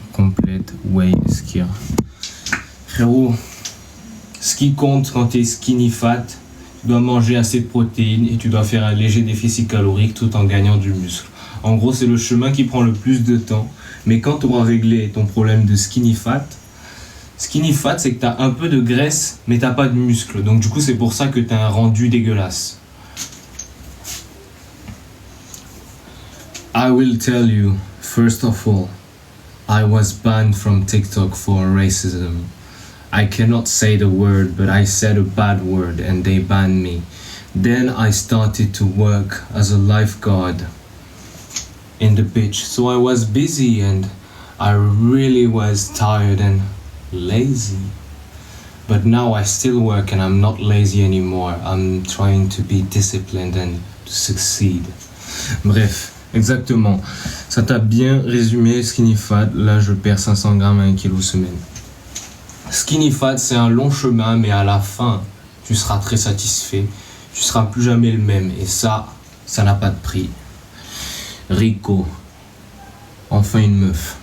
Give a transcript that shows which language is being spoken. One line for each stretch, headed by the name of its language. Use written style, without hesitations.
French: Complète whey skier. Frérot, ce qui compte quand tu es skinny fat, tu dois manger assez de protéines et tu dois faire un léger déficit calorique tout en gagnant du muscle. En gros, c'est le chemin qui prend le plus de temps. Mais quand tu auras réglé ton problème de skinny fat, c'est que tu as un peu de graisse, mais tu n'as pas de muscle. Donc du coup, c'est pour ça que tu as un rendu dégueulasse.
English: I will tell you, first of all, I was banned from TikTok for racism. I cannot say the word, but I said a bad word and they banned me. Then I started to work as a lifeguard in the beach. So I was busy and I really was tired and lazy. But now I still work and I'm not lazy anymore. I'm trying to be disciplined and to succeed.
French: Bref, exactement. Ça t'a bien résumé, skinny fat. Là, je perds 500 grammes à 1 kg semaine. Skinny fat, c'est un long chemin, mais à la fin, tu seras très satisfait. Tu seras plus jamais le même. Et ça n'a pas de prix. Rico. Enfin une meuf.